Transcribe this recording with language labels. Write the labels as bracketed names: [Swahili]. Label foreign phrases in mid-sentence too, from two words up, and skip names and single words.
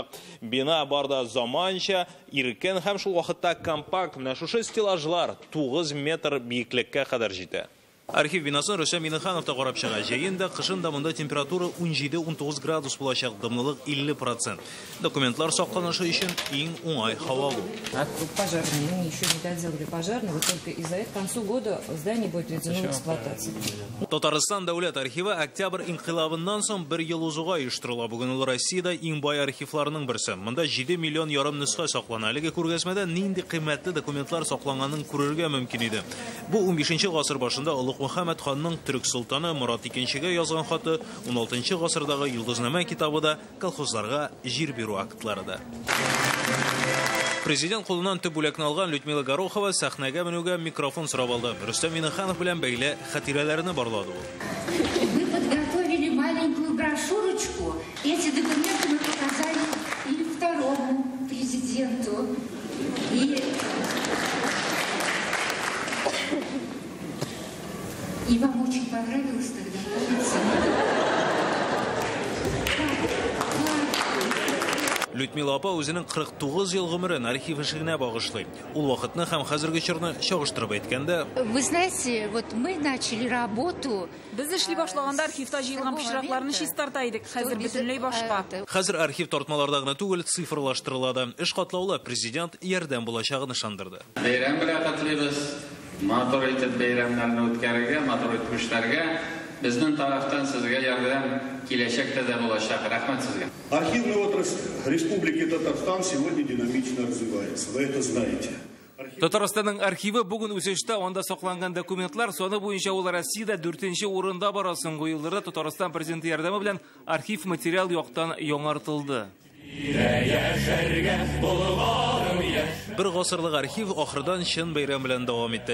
[Tatar] Бина барда заманча, иркен һәм шул вакытта компакт. Менә шушы стеллажлар 9 метр биеклеккә кадәр җитә. Архив бинасын Рөстәм Миннеханов та карап чыга. Җәендә кышында монда температура 17-19 градус булачак, дымлылык 50%. Документлар сакланышы өчен иң уңай һава бу. [Russian] Пожарные, мы еще не доделали пожарного, только из-за этого к концу года здание будет введено в эксплуатацию. [Tatar] Татарстан дәүләт архивы октябрь инкыйлабыннан соң бер ел узуга оештырыла. Бүген ул Россиядә иң бай архивларның берсе. Монда 7 миллион ярым нөсхә саклана. Әлеге күргәзмәдә нинди кыйммәтле документлар сакланганын күрергә мөмкин иде. Бу 15нче гасыр башында Мөхәммәд ханның Түрк султаны Мурат II-гә язган хаты, 16нчы гасырдагы Йолдызнамә китабында колхозларга җир бирү актлары да. Президент кулыннан төп бүләкне алган Людмила Горохова сәхнәгә менүгә микрофон сорап алды. Рөстәм Миннеханов белән бәйле хатирәләрне барлады ул. [Russian] Мы подготовили маленькую брошюрочку. Эти документы мы показали и второму президенту. И вам очень понравилось тогда, помните? [Tatar] Людмила апа үзенең 49 ел гомерен архив эшенә багышлый. Ул вакытны һәм хәзерге чорны чагыштырып әйткәндә, [Russian] вы знаете, вот мы начали работу. [Tatar] Без эшли башлаганда архивта җыелган пычракларны чистарта идек. Хәзер бөтенләй башка. Хәзер архив тартмаларда гына түгел, цифрлаштырыла. Эш катлаулы президент ярдәм булачагын ышандырды. Бәйрәм белән котлыйбыз. Матур итеп бәйрәмнәрне үткәрергә, матур үткәрергә безнең тарафтан сезгә ярдәм киләчәктә дә булачак. Рәхмәт сезгә. [Russian] Архивная отрасль Республики Татарстан сегодня динамично развивается. Вы это знаете. [Tatar] Татарстанның архивы бүген үсештә, анда сакланган документлар саны буенча ул Россиядә 4нче урында бара. Соңгы елларда Татарстан президенты ярдәме белән архив материал яктан яңартылды. Бер гасырлык архив ахырдан чын бәйрәм белән дәвам итте.